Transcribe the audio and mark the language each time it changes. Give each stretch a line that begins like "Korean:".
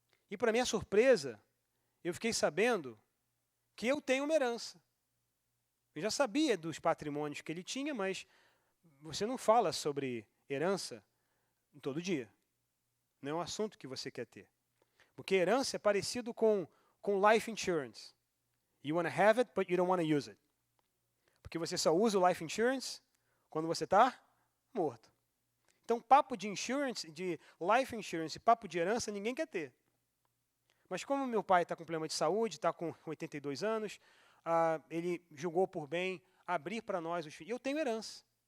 Portuguese: E para minha surpresa, eu fiquei sabendo que eu tenho uma herança. Eu já sabia dos patrimônios que ele tinha, mas você não fala sobre herança todo dia. Não é um assunto que você quer ter. Porque herança é parecido com life insurance.
English: You want to have it, but you don't want to use it.
Portuguese: Porque você só usa o life insurance quando você está morto. Então, papo de insurance, de life insurance, papo de herança, ninguém quer ter. Mas como meu pai está com problema de saúde, está com 82 anos, ele julgou por bem abrir para nós os filhos. Eu tenho herança.